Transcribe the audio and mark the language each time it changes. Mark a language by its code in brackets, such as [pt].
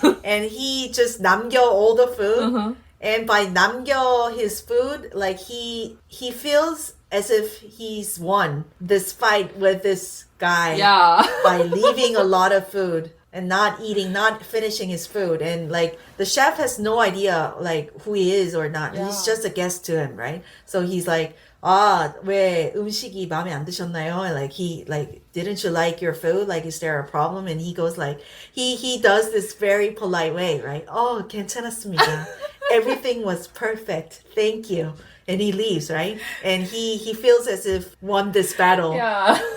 [en] And he just 남겨 all the food. And by 남겨 his food, like he feels as if he's won this fight with this guy by leaving a lot of food and not finishing his food. And like the chef has no idea like who he is or not. He's just a guest to him, right? So he's like, [ko] 왜 음식이 마음에 안 드셨나요? [en] Like didn't you like your food? Like, is there a problem? And he goes like, he does this very polite way, right? [ko] 괜찮았습니다. [en] Everything was perfect. Thank you. And he leaves, right? And he feels as if won this battle. Yeah.